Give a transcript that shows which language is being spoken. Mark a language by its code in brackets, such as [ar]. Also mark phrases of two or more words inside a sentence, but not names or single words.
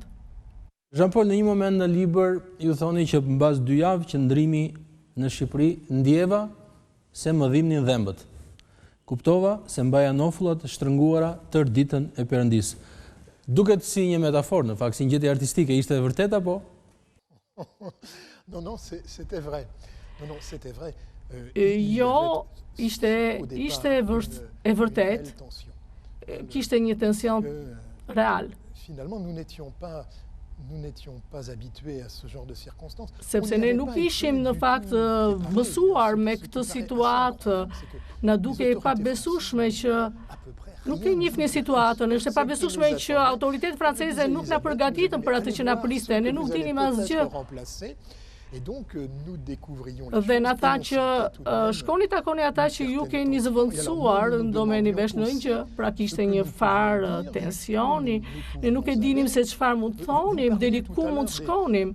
[sq] Jean-Paul, në një moment në libër ju thoni që mbas 2 javë qëndrimi në Shqipëri ndjeva se më dhimbnin dhembët. Kuptova se mbaja nofullat shtrënguara tërë ditën e Perëndisë. Duket si një metaforë, në fakt, si një gjetje artistike, ishte e vërtet apo? [fr] Non, c'était vrai. Non, c'était vrai. [sq] Jo, ishte e vërtet. Kishte një tension real. [fr] Finalement, nous n'étions pas nous n'étions pas habitués à ce genre de circonstances. [sq] Sepse ne nuk ishim në fakt mësuar me këtë situatë, na duke e pabesueshme që nuk e njihni situatën, është e pabesueshme që autoritetet franceze nuk na përgatitën për atë që na priste, ne nuk dinim asgjë. Dhe në ata që shkoni takoni ata që ju keni zëvendësuar, ndomeni vesh në një, pra kishte një farë tensioni, ne nuk e dinim se çfarë mund të thonim, deri ku mund të shkonim.